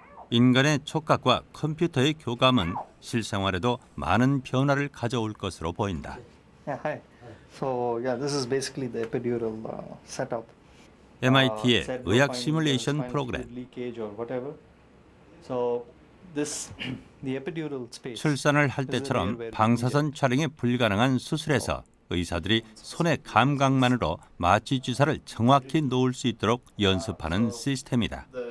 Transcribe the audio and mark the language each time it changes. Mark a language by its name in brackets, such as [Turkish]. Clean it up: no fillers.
[Korean] 인간의 촉각과 컴퓨터의 교감은 실생활에도 많은 변화를 가져올 것으로 보인다. [English] Yeah, hi. So yeah, this is basically the epidural setup. [Korean] MIT의 의학 시뮬레이션 프로그램. [English] Leakage or whatever. So this the epidural space. [Korean] 출산을 할 때처럼 방사선 촬영이 불가능한 수술에서 의사들이 손의 감각만으로 마취 주사를 정확히 놓을 수 있도록 연습하는 시스템이다.